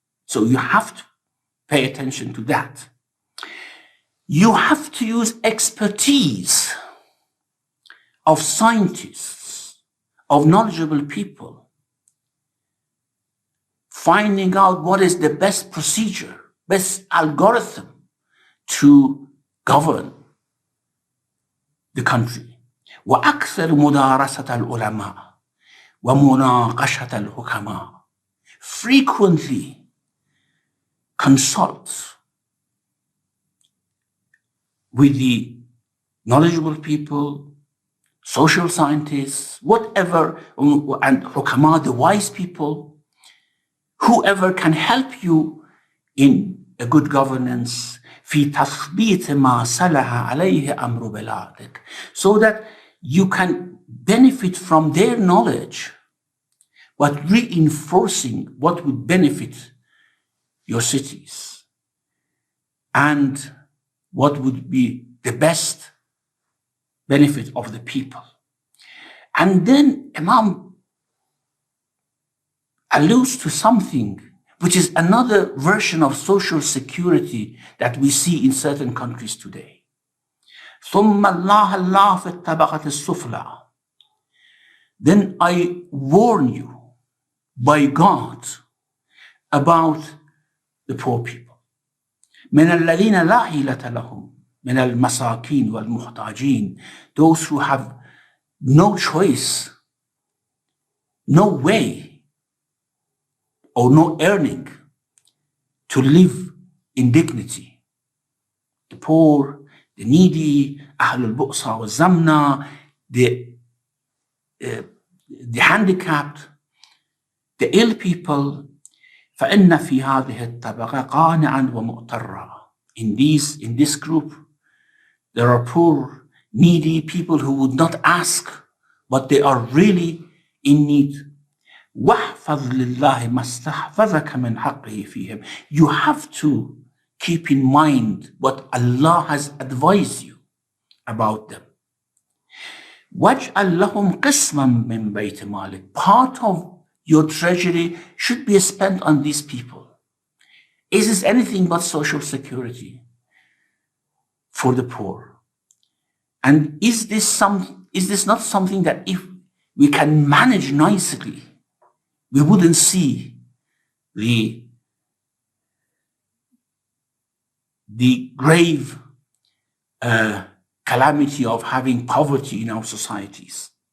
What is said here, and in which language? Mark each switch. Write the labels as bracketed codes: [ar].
[en] So you have to pay attention to that. You have to use expertise of scientists, of knowledgeable people, finding out what is the best procedure, best algorithm to govern the country. [ar] وأكثر مدارسة العلماء ومناقشة الحكماء. [en] Frequently consult with the knowledgeable people, social scientists, whatever, and hukama, the wise people, whoever can help you in a good governance, [ar] في تثبيت ما صلح عليه أمر بلادك, [en] so that you can benefit from their knowledge, but reinforcing what would benefit your cities and what would be the best benefit of the people. And then Imam alludes to something which is another version of social security that we see in certain countries today. [ar] ثم الله في الطبقة السفلى. [en] Then I warn you by God about the poor people. [ar] من الذين لا حيلة لهم من المساكين والمحتاجين, [en] those who have no choice, no way, or no earning to live in dignity. The poor, the needy, [ar] أهل البؤسة والزمنة, [en] the handicapped, the ill people. [ar] فإن في هذه الطبقة قانعا ومؤترا. [en] In this group, there are poor, needy people who would not ask, but they are really in need. [ar] واحفظ لله ما استحفظك من حقه فيهم. [en] You have to keep in mind what Allah has advised you about them. [ar] واجعل لهم قسما من بيت مالك. [en] Part of your treasury should be spent on these people. Is this anything but social security for the poor? And is this not something that if we can manage nicely, we wouldn't see the grave calamity of having poverty in our societies?